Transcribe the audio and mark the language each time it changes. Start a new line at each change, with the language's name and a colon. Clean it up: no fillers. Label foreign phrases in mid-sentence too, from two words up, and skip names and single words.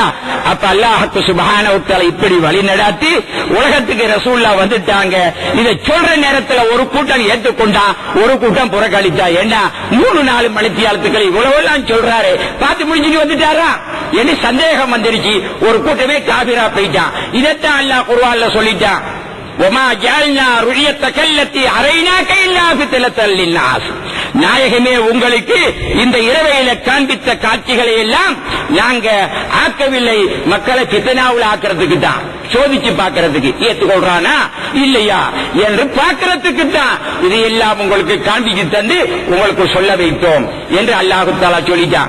Tamil: அப்ப அல்லாஹ்வுக்கு
Arabic: سبحانه وتعالى
Tamil: இப்படி வழி நடாத்தி உலகத்துக்கு ரசூலுல்லாஹ் வந்துட்டாங்க. இதை சொல்ற நேரத்தில் ஒரு கூட்டம் ஏற்றுக்கொண்டா, ஒரு கூட்டம் புறக்கணித்தா. ஏன்னா 3-4 மணித்தியாலத்துக்கள் இவ்வளவெல்லாம் சொல்றாரு, பார்த்து முடிஞ்சுட்டு வந்துட்டாரா என்று சந்தேகம் வந்துருச்சு. ஒரு கூட்டமே காபிரா போயிட்டான். இதைத்தான் அல்லாஹ் குர்ஆன்ல சொல்லிட்டான்,
Arabic: وما جعلنا رؤيتك التي أريناك إلا فتنة للناس.
Tamil: நாயகமே, உங்களுக்கு இந்த இரவையில காண்பித்த காட்சிகளை எல்லாம் நாங்க ஆக்கவில்லை, மக்களை ஃபித்னாவுல ஆக்கிறதுக்கு தான், சோதிச்சு பார்க்கிறதுக்கு. ஏத்துக்கொள்றானா இல்லையா என்று பார்க்கிறதுக்கு தான் இது எல்லாம் உங்களுக்கு காண்பிச்சு தந்து உங்களுக்கு சொல்ல வைத்தோம் என்று அல்லாஹ் தஆலா சொல்லிட்டான்.